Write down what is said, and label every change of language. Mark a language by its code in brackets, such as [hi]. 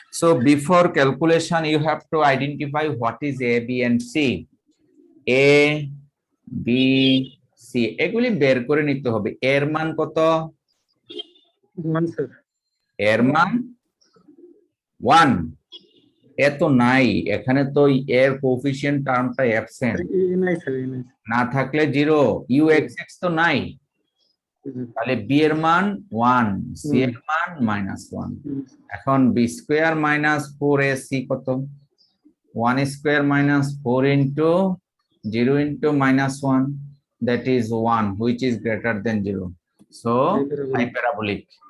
[en] So before calculation you have to identify what is a, b and c. [bn] a, b, c এগুলি বের করে নিতে হবে। এর মান কত? 1 স্যার। এর মান 1। এত নাই এখানে, তো এর কোএফিসিয়েন্ট টার্মটা অ্যাবসেন্ট, নাই স্যার, নাই। না থাকলে 0, ইউ এক্স এক্স তো নাই, তাহলে বি এর মান 1, সি এর মান -1। এখন বি স্কয়ার মাইনাস 4ac কত? [en] 1 square minus 4 into 0 into -1, that is 1 which is greater than 0, so hyperbolic।